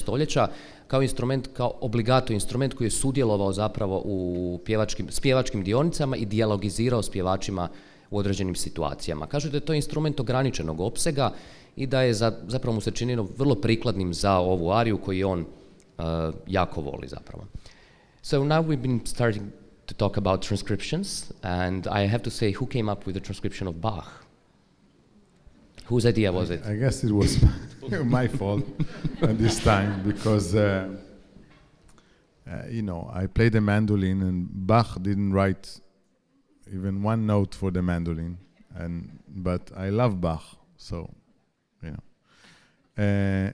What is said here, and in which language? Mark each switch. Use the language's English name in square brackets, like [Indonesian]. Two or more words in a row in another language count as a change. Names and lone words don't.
[Croatian] stoljeća, kao instrument, kao obligato instrument koji je sudjelovao zapravo u pjevačkim dionicama i dijalogizirao s pjevačima u određenim situacijama. Kažu da je to instrument ograničenog opsega i da je zapravo mu se činilo vrlo prikladnim za ovu ariju koju on jako voli zapravo. [English] So now we've been starting to talk about transcriptions, and I have to say, who came up with the transcription of Bach? Whose idea was it? I guess it was my fault at this time, because you know, I played the mandolin and Bach didn't write even one note for the mandolin, but I love Bach, so you know.